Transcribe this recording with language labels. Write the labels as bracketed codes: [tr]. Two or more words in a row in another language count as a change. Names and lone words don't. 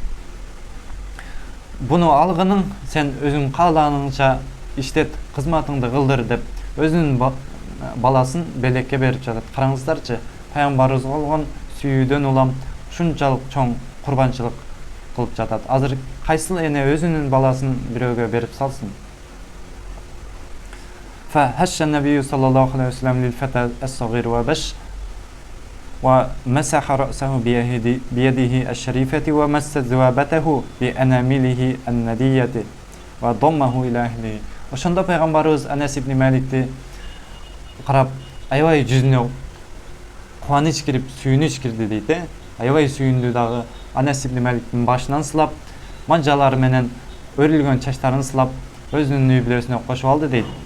[ky] Буну алгының сен өзүң каалаганыңча иштет, кызматыңды кылдыр деп өзүнүн баласын белекке берип жатат. Караңыздарчы, пайгамбарыбызга болгон сүйүүдөн улам ушунчалык чоң курбанчылык кылып жатат. Азыр кайсыл эне өзүнүн баласын бирөөгө берип салсын? [ar] فهش النبي صلى الله عليه وسلم للفتى الصغير وبش ومسح رأسه بيده الشريفة ومس ذوابته بأنامله الندية وضمه إلى أهله. [ky] Ошондо пайгамбарыбыз Анас ибн Маликти карап, аябай жүзүнө кубаныч кирип, сүйүнүч кирди дейт. Аябай сүйүндү дагы. Анас ибн Маликтин башынан сылап, манжалары менен өрүлгөн чачтарын сылап, өзүнүн үй бүлөсүнө кошуп алды дейт.